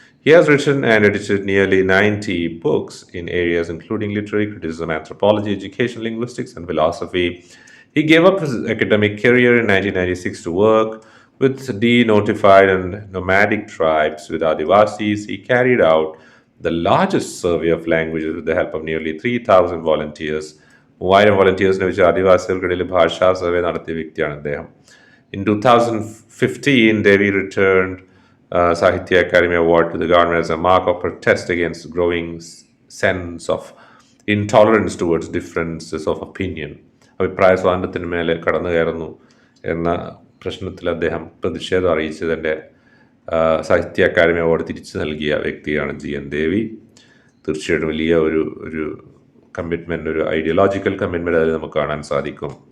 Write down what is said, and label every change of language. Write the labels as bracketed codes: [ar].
[en] He has written and edited nearly 90 books in areas including literary criticism, anthropology, education, linguistics and philosophy. He gave up his academic career in 1996 to work with denotified and nomadic tribes with Adivasis. He carried out the largest survey of languages with the help of nearly 3,000 volunteers. [ml] 3000 വോളണ്ടിയേഴ്സിനെ വെച്ച് ആദിവാസികൾക്കിടയിൽ ഭാഷാ survey നടത്തിയ വ്യക്തിയാണ് അദ്ദേഹം. [en] In 2015, Devi returned Sahitya Academy Award to the government as a mark of protest against growing sense of intolerance towards differences of opinion. [ml] അഭിപ്രായ സ്വാതന്ത്ര്യത്തിന് മേലെ കടന്നു കയറുന്നു എന്ന പ്രശ്നത്തിൽ അദ്ദേഹം പ്രതിഷേധം അറിയിച്ചതിൻ്റെ സാഹിത്യ അക്കാദമി അവാർഡ് തിരിച്ചു നൽകിയ വ്യക്തിയാണ് GN ദേവി. തീർച്ചയായിട്ടും വലിയ ഒരു കമ്മിറ്റ്മെൻറ്റ്, ഒരു ഐഡിയോളജിക്കൽ കമ്മിറ്റ്മെൻറ്റ് അതിൽ നമുക്ക് കാണാൻ സാധിക്കും.